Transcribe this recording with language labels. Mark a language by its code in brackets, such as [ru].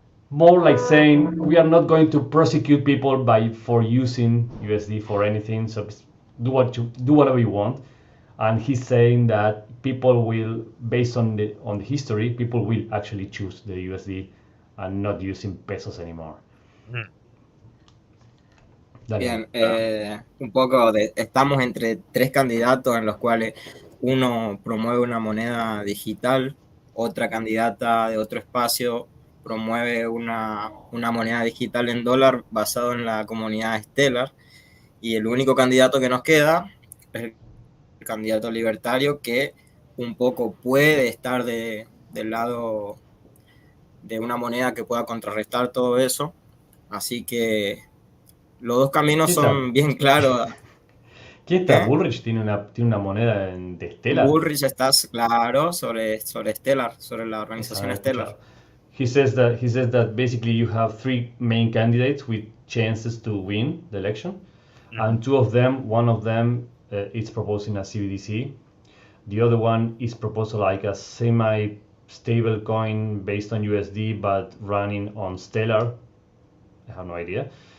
[en] More like saying we are not going to prosecute people for using USD for anything. So do whatever you want. And he's saying that people will, based on the history, people will actually choose the USD and not using pesos anymore. [es] Bien, un poco estamos entre tres candidatos en los cuales uno promueve una moneda digital, otra candidata de otro espacio promueve una moneda digital en dólar basado en la comunidad Stellar, y el único candidato que nos queda es el candidato libertario, que un poco puede estar del lado de una moneda que pueda contrarrestar todo eso. Así que los dos caminos son bien claros. ¿Quién está? Bullrich tiene una moneda de Stellar. Bullrich está claro sobre Stellar, sobre la organización Stellar. [en] He says that basically you have 3 main candidates with chances to win the election, and one of them is proposing a CBDC. The other one is proposed like a semi-stable coin based on USD but running on Stellar. I have no idea.